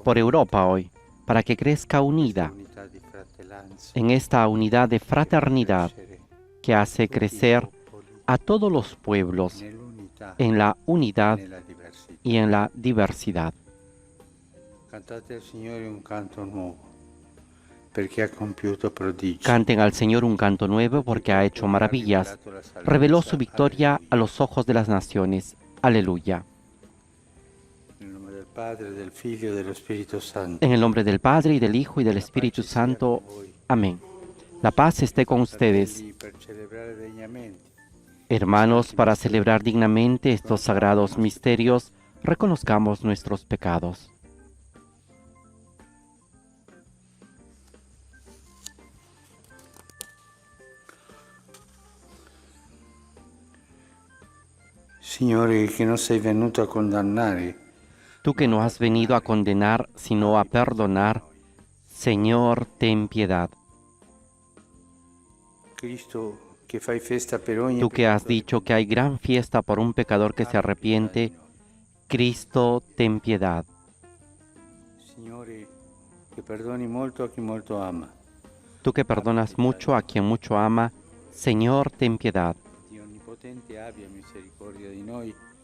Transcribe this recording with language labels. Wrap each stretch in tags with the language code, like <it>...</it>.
<es>por Europa hoy, para que crezca unida</es> <it>unità di fratellanza,</it> <es>en esta unidad de fraternidad que hace crecer a todos los pueblos</es> <it>nell'unità</it> <es>en la unidad</es> <it>nella diversità.</it> <es>y en la diversidad.</es> <it>Cantate al Signore un canto nuovo, perché ha compiuto prodigi.</it> <es>Canten al Señor un canto nuevo porque ha hecho maravillas. Reveló su victoria a los ojos de las naciones. Aleluya.</es> <it>Nel nome del Padre, del Figlio e dello Spirito Santo.</it> <es>En el nombre del Padre, y del Hijo, y del Espíritu Santo. Amén. La paz esté con ustedes.</es> <it>Per celebrare degnamente</it> <es>Hermanos, para celebrar dignamente estos sagrados misterios, reconozcamos nuestros pecados.</es> <it>Signore, che non sei venuto a condannare,</it> <es>Tú que no has venido a condenar, sino a perdonar, Señor, ten piedad.</es> <it>Cristo, che fai festa per ogni</it> <es>Tú que has dicho que hay gran fiesta por un pecador que se arrepiente, Cristo, ten piedad.</es> <it>Signore, che perdoni molto a chi molto ama.</it> <es>Tú que perdonas mucho a quien mucho ama, Señor, ten piedad.</es> <it>Dio onnipotente abbia misericordia di noi.</it>